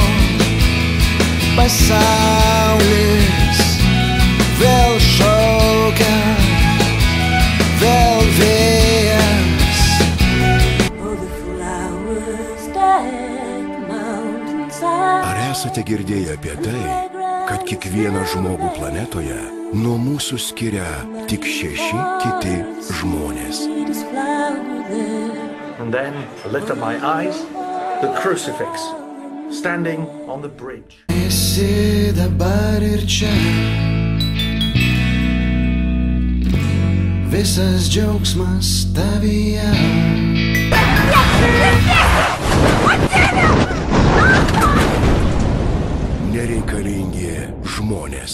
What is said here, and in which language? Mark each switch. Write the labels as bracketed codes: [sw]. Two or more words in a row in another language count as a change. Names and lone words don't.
[lt] pasaulis vėl šaukia, vėl vėjas. Ar esate girdėję apie tai, kad kiekvieną žmogų planetoje nuo mūsų skiria tik 6 kiti žmonės? [en] And then I lift up my eyes, the crucifix, standing on the bridge. [lt] Esi dabar ir čia, visas džiaugsmas tavyje. Nereikalingi žmonės.